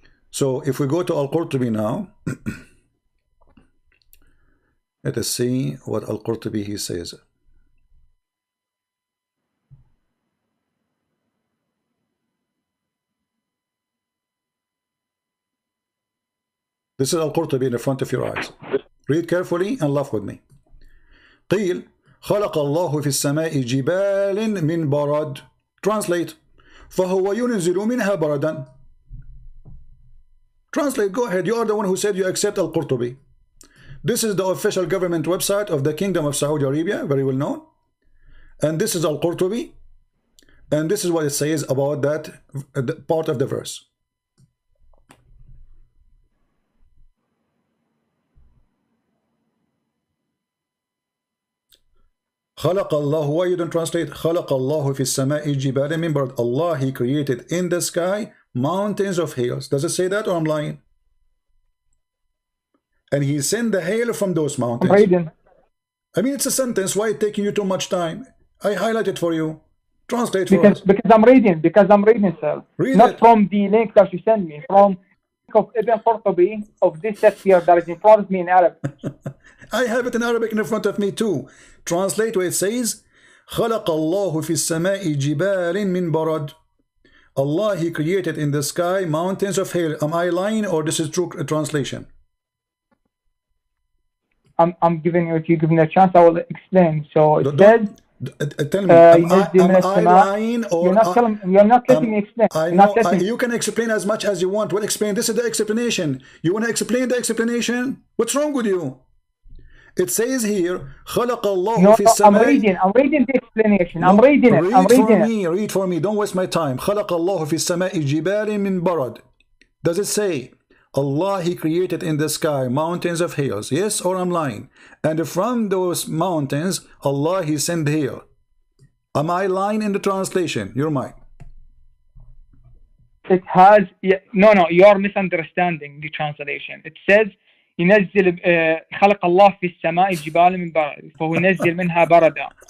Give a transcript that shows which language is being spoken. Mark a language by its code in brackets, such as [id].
[en] So if we go to Al-Qurtubi now, let us see what Al-Qurtubi he says. This is Al-Qurtubi in the front of your eyes. Read carefully and laugh with me. [ar] قيل خلق الله في السماء جبال من برد. [en] Translate. [ar] فهو ينزل منها بردا. [en] Translate, go ahead. You are the one who said you accept Al-Qurtubi. This is the official government website of the Kingdom of Saudi Arabia, very well known. And this is Al-Qurtubi. And this is what it says about that part of the verse. [ar] خلق الله, [en] why you don't translate? [ar] خلق الله في السماء جبال من برد. [en] Allah, he created in the sky mountains of hails. Does it say that or I'm lying? And he sent the hail from those mountains. I'm reading. I mean, it's a sentence. Why it taking you too much time? I highlighted for you. Translate for us. Because I'm reading, sir. Read Not it. from the link that you sent me. From of Ibn Qurtubi of this text here that is in front of me in Arabic. I have it in Arabic in front of me too. Translate where it says [ar] خلق الله في السماء جبال من برد. [en] Allah, he created in the sky mountains of hail. Am I lying or this is true translation? I'm giving you, if you give me a chance, I will explain. So it says, tell me, am I lying or you're not letting me explain. I know, you can explain as much as you want. Well, explain. This is the explanation. You want to explain the explanation? What's wrong with you? It says here, [ar] خلق الله في السماء. [en] I'm reading the explanation. I'm reading it. Read for me. Don't waste my time. [ar] خلق الله في السماء جبال من برد. [en] Does it say Allah, he created in the sky mountains of hails? Yes, or I'm lying? And from those mountains, Allah, he sent hail. Am I lying in the translation? You're mine. It has, no, you are misunderstanding the translation. It says, [ar] ينزل خلق الله في السماء جبال من برد فهو ينزل منها بردا.